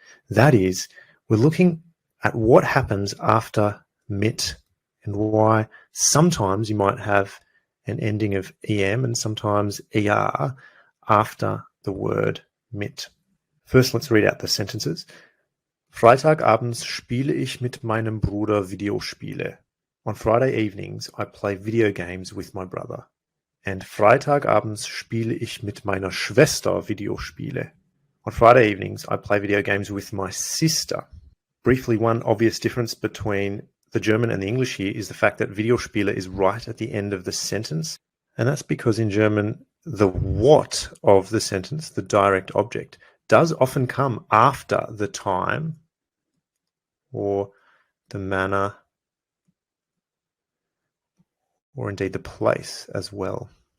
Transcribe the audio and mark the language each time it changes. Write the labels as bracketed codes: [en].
[en] That is, we're looking at what happens after mit and why sometimes you might have an ending of em and sometimes er after the word mit. First, let's read out the sentences. [de] Freitagabends spiele ich mit meinem Bruder Videospiele. [en] On Friday evenings, I play video games with my brother. [de] And Freitagabends spiele ich mit meiner Schwester Videospiele. [en] On Friday evenings, I play video games with my sister. Briefly, one obvious difference between the German and the English here is the fact that Videospiele is right at the end of the sentence. And that's because in German, the what of the sentence, the direct object, does often come after the time or the manner or indeed the place as well.